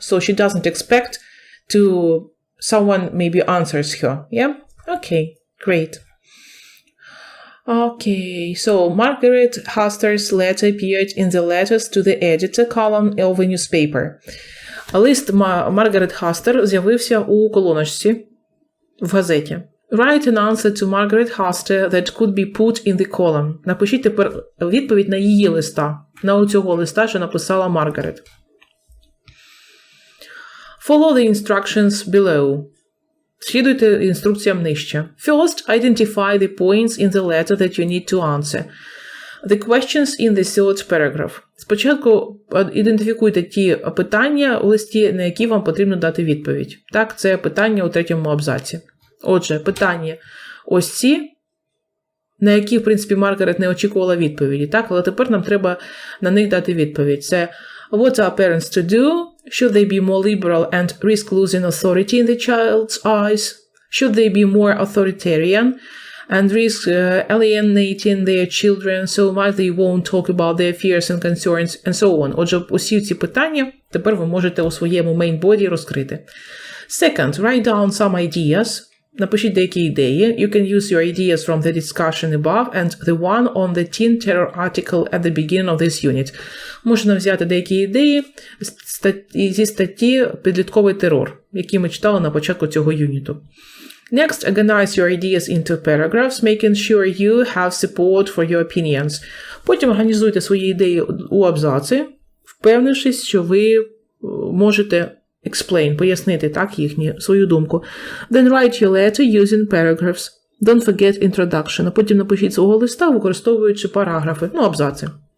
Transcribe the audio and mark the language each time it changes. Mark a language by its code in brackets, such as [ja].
[en] So, she doesn't expect to someone maybe answers her. Yeah? Okay, great. Okay, so Margaret Hester's letter appeared in the letters to the editor column of a newspaper. [uk] Лист Маргарет Хастер з'явився у колоночці в газеті. [en] Write an answer to Margaret Hester that could be put in the column. [uk] Напишіть тепер відповідь на її листа, на цього листа, що написала Маргарет. [en] Follow the instructions below. [uk] Слідуйте інструкціям нижче. [en] First, identify the points in the letter that you need to answer. The questions in the third paragraph. [uk] Спочатку ідентифікуйте ті питання у листі, на які вам потрібно дати відповідь. Так, це питання у третьому абзаці. Отже, питання ось ці, на які, в принципі, Маргарет не очікувала відповіді. Так, але тепер нам треба на них дати відповідь. [en] Це what are parents to do? Should they be more liberal and risk losing authority in the child's eyes? Should they be more authoritarian and risk alienating their children so much they won't talk about their fears and concerns and so on? [uk] Отже, усі ці питання тепер ви можете у своєму main-body розкрити. [en] Second, write down some ideas. [uk] Напишіть деякі ідеї. [en] You can use your ideas from the discussion above and the one on the teen terror article at the beginning of this unit. [uk] Можна взяти деякі ідеї зі статті «Підлітковий терор», які ми читали на початку цього юніту. [en] Next, organize your ideas into paragraphs, making sure you have support for your opinions. [uk] Потім організуйте свої ідеї у абзаци, впевнившись, що ви можете пояснити так свою думку. [en] Then write your letter using paragraphs. Don't forget introduction. [uk] А потім напишіть свого листа, використовуючи параграфи, абзаци.